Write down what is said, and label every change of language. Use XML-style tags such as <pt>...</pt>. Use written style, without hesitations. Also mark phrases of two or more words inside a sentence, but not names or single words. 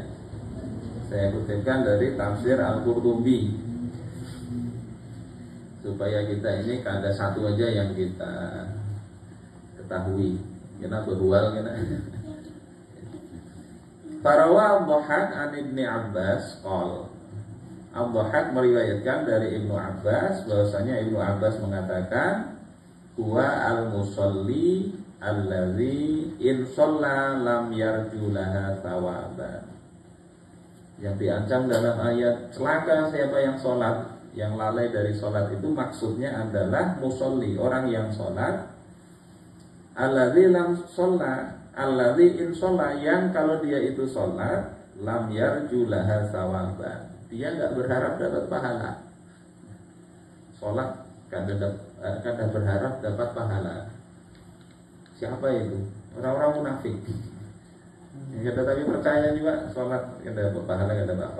<id>Saya kutipkan dari tafsir Al-Qurtubi supaya kita ini ada satu aja yang kita ketahui. Kenapa bual kena?</id> <ar>فروى الضحاك عن ابن عباس قال.</ar> <id>Ad-Dhahhak meriwayatkan dari Ibnu Abbas bahwasanya Ibnu Abbas mengatakan</id> <ar>هو المصلي الذي إن صلى لم يرج لها ثوابا.</ar> <id>Yang diancam dalam ayat celaka siapa yang sholat, yang lalai dari sholat itu maksudnya adalah musolli, orang yang sholat.</id> <ar>الذي لم صلى، الذي إن صلى,</ar> <id>yang kalau dia itu sholat</id> <ar>لم يرج لها ثوابا,</ar> <id>dia nggak berharap dapat pahala. Sholat kada berharap dapat pahala. Siapa itu? Orang-orang munafik. Yang tapi percaya juga sholat kada dapat pahala, kada apa.</id>